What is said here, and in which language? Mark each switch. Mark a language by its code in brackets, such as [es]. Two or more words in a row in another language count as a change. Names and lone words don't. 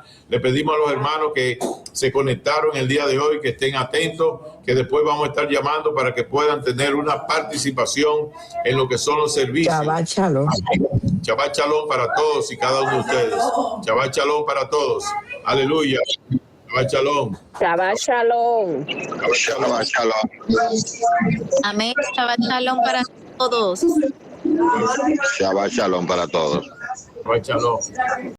[es] Le pedimos a los hermanos que se conectaron el día de hoy, que estén atentos, que después vamos a estar llamando para que puedan tener una participación en lo que son los servicios. [he] שבת שלום. שבת שלום [es] para todos y cada uno de ustedes. [he] שבת שלום [es] para todos. [he] הללויה. שבת שלום. שבת שלום. שבת שלום. [es] Amén. [he] שבת שלום [es] para todos. [he] שבת שלום [es] para todos. [he] שבת שלום.